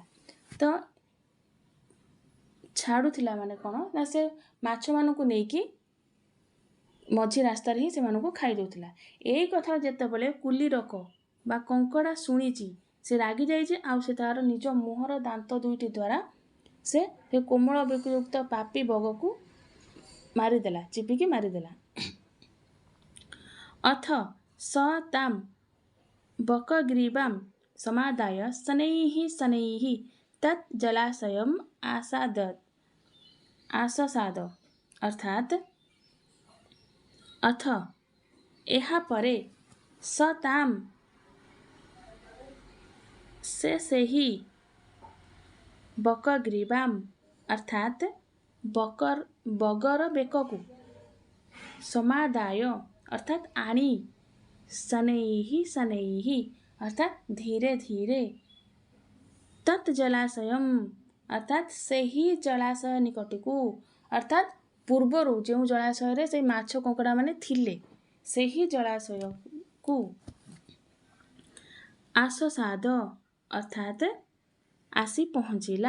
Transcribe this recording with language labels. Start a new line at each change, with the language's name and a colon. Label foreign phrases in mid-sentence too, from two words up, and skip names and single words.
Odia: ତ ଛାଡ଼ୁଥିଲା ମାନେ କ'ଣ ନା ସେ ମାଛମାନଙ୍କୁ ନେଇକି ମଝି ରାସ୍ତାରେ ହିଁ ସେମାନଙ୍କୁ ଖାଇ ଦେଉଥିଲା। ଏଇ କଥା ଯେତେବେଳେ କୁଲିରକ ବା କଙ୍କଡ଼ା ଶୁଣିଛି ସେ ରାଗିଯାଇଛି ଆଉ ସେ ତାର ନିଜ ମୁହଁର ଦାନ୍ତ ଦୁଇଟି ଦ୍ୱାରା ସେ କୋମଳ ବେକଯୁକ୍ତ ପାପୀ ବଗକୁ ମାରିଦେଲା, ଚିପିକି ମାରିଦେଲା।
Sanskrit: अथ स तां बकग्रीवां समादाय शनैः शनैः तत् जलाशयम् आससाद। अर्थात अथ
Odia: ଏହା ପରେ
Sanskrit: स तां से
Odia: ସେହି
Sanskrit: बकग्रीवाम् अर्थात्
Odia: ବଗର ବେକକୁ ସମାଦାୟ ଅର୍ଥାତ୍ ଆଣି
Sanskrit: शनैः शनैः
Odia: ଅର୍ଥାତ୍ ଧୀରେ ଧୀରେ
Sanskrit: तत् जलाशयम्
Odia: ଅର୍ଥାତ୍ ସେହି ଜଳାଶୟ ନିକଟକୁ ଅର୍ଥାତ୍ ପୂର୍ବରୁ ଯେଉଁ ଜଳାଶୟରେ ସେଇ ମାଛ କଙ୍କଡ଼ାମାନେ ଥିଲେ ସେହି ଜଳାଶୟକୁ ଆସସାଦ ଅର୍ଥାତ୍ ଆସି ପହଞ୍ଚିଲା।